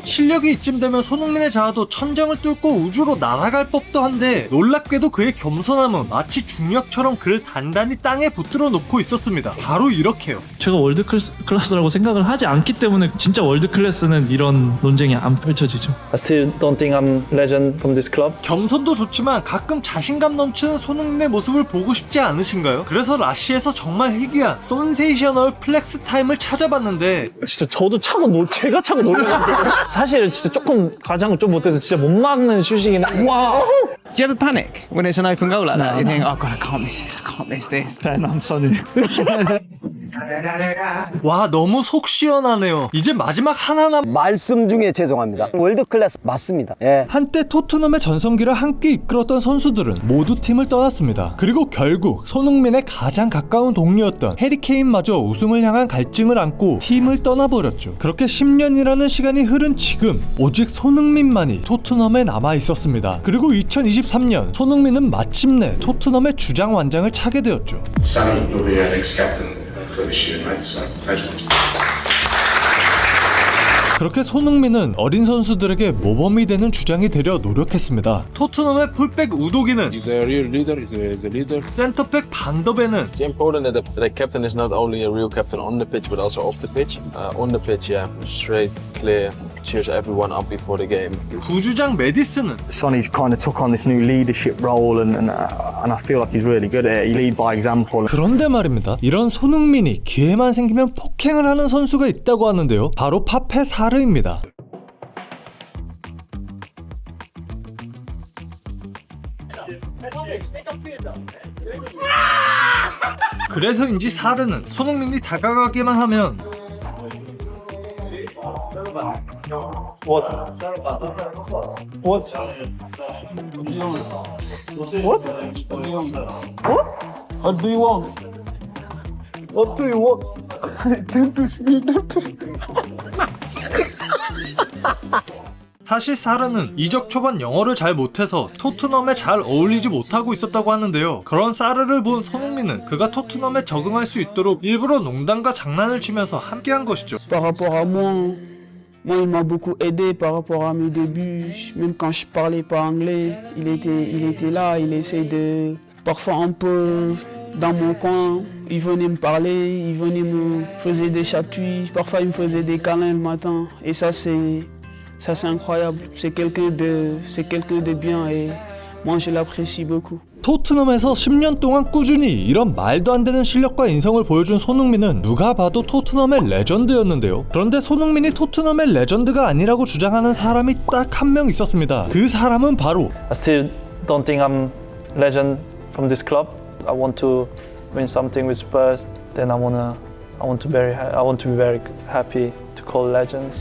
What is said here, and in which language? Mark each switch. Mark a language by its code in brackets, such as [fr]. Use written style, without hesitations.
[ko] 실력이 이쯤 되면 손흥민의 자아도 천장을 뚫고 우주로 날아갈 법도 한데 놀랍게도 그의 겸손함은 마치 중력처럼 그를 단단히 땅에 붙들어 놓고 있었습니다. 바로 이렇게요. 제가 월드 클래스라고 생각을 하지 않기 때문에 진짜 월드 클래스는 이런 논쟁이 안 펼쳐지죠. [en] I still don't think I'm legend from this club. [ko] 겸손도 좋지만 가끔 자신감 넘치는 손흥민의 모습을 보고 싶지 않으신가요? 그래서 라시에서 정말 희귀한 센세이셔널 플렉스 타임을 찾아봤는데 진짜 저도 제가 차고 놀래가지고 사실 진짜 조금 과장을 좀 못해서 진짜 못 막는 슈팅이나 와. [en] Do you ever panic when it's an open goal like that? You think, oh God, I can't miss this. Ben, I'm sorry. [ko] 와, 너무 속 시원하네요. 이제 마지막 하나남 말씀 중에 죄송합니다. 월드클래스 맞습니다. 예. 한때 토트넘의 전성기를 함께 이끌었던 선수들은 모두 팀을 떠났습니다. 그리고 결국 손흥민의 가장 가까운 동료였던 해리케인마저 우승을 향한 갈증을 안고 팀을 떠나버렸죠. 그렇게 10년이라는 시간이 흐른 지금 오직 손흥민만이 토트넘에 남아있었습니다. 그리고 2023년 손흥민은 마침내 토트넘의 주장 완장을 차게 되었죠. [en] Sonny, you'll be our next captain. for this year, mate. So congratulations. [ko] 그렇게 손흥민은 어린 선수들에게 모범이 되는 주장이 되려 노력했습니다. 토트넘의 풀백 우도기는 [en] He's a real leader. He's a leader. [ko] 센터백 반더벤은 [en] It's important that the captain is not only a real captain on the pitch but also off the pitch. On the pitch, yeah, straight, clear, cheers everyone up before the game. [ko] 부주장 메디슨은 [en] Sonny's kind of took on this new leadership role, and I feel like he's really good at it. He lead by example. [ko] 그런데 말입니다. 이런 손흥민이 기회만 생기면 폭행을 하는 선수가 있다고 하는데요. 바로 파페 사르입니다. 그래서인지 사르는 손흥민이 다가가기만 하면 사실 사르는 이적 초반 영어를 잘 못해서 토트넘에 잘 어울리지 못하고 있었다고 하는데요. 그런 사르를 본 손흥민은 그가 토트넘에 적응할 수 있도록 일부러 농담과 장난을 치면서 함께한 것이죠. [fr] Par rapport à moi, il m'a beaucoup aidé par rapport à mes débuts. Même quand je parlais pas anglais, il était là, il essayait de parfois un peu dans mon coin. Il venait me parler, il venait me faisait des chatouilles, parfois il me faisait des câlins le matin. Et ça c'est incroyable. C'est quelqu'un de bien et moi je l'apprécie beaucoup. [ko] 토트넘에서 10년 동안 꾸준히 이런 말도 안 되는 실력과 인성을 보여준 손흥민은 누가 봐도 토트넘의 레전드였는데요. 그런데 손흥민이 토트넘의 레전드가 아니라고 주장하는 사람이 딱 한 명 있었습니다. 그 사람은 바로 [en] I still don't think I'm legend from this club. I want to win something with Spurs. Then I want to be very happy to call legends.